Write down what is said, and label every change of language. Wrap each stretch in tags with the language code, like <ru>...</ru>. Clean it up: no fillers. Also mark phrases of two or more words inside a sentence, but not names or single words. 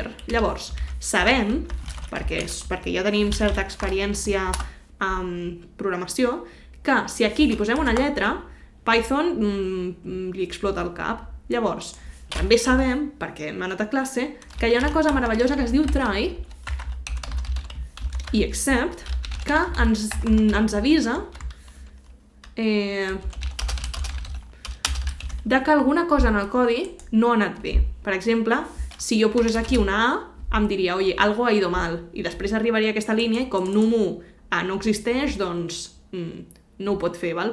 <ca>Llavors, sabem, perquè ja tenim certa experiència en programació, que si aquí li posem una lletra, Python li explota el cap. Llavors, també sabem, perquè hem anat a classe, que hi ha una cosa meravellosa que es diu try i except, que ens avisa de que alguna cosa en el codi no ha anat bé. Per exemple, si jo posés aquí una A, em diria,</ca> <es>oye, algo ha ido mal,</es> <ca>i després arribaria a aquesta línia i com num1 A no existeix, doncs no ho pot fer, val?</ca>